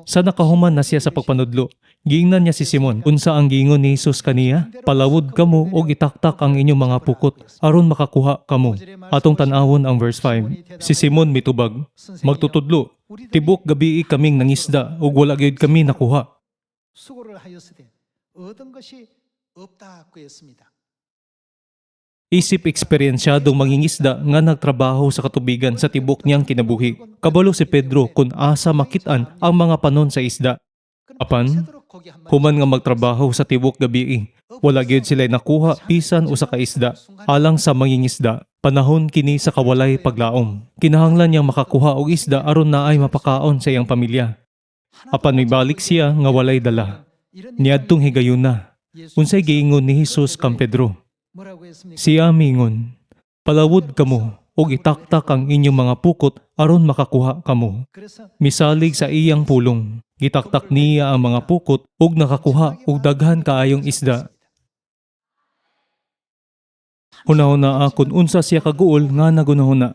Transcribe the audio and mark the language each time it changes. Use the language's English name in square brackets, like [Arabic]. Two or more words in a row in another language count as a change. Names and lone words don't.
[Cebuano] Sa nakahuman na siya sa pagpanudlo, giingnan niya si Simon, unsa ang giingon ni Jesus kaniya? Palawod kamo og itaktak ang inyong mga pukot aron makakuha kamo. Atong tan-awon ang verse 5. Si Simon mitubag, magtutudlo, tibok gabii kaming nangisda ug wala gyud kami nakuha. [Korean] 수고를 하였으되 얻은 것이 없다고 했습니다. [Cebuano] Isip eksperyensyadong mangingisda nga nagtrabaho sa katubigan sa tibok niyang kinabuhi. Kabalo si Pedro kung asa makitaan ang mga panon sa isda. Apan, human nga magtrabaho sa tibok gabii, wala gyud sila nakuha bisan usa ka isda. Alang sa mangingisda, panahon kini sa kawalay paglaom. Kinahanglan niyang makakuha og isda aron naay mapakaon sa iyang pamilya. Apan mibalik siya nga walay dala. Niadtong higayuna. Unsay giingon ni Jesus kang Pedro? [Korean] 뭐라고 했습니까? [Cebuano] Siya mingon, palawod kamo og itaktak ang inyong mga pukot aron makakuha kamo. [Korean] 그래서 [Cebuano] Misalig sa iyang pulong, gitaktak niya ang mga pukot ug nakakuha og daghan kaayong isda. Hunahuna akon unsa siya kaguol nga nagunahuna.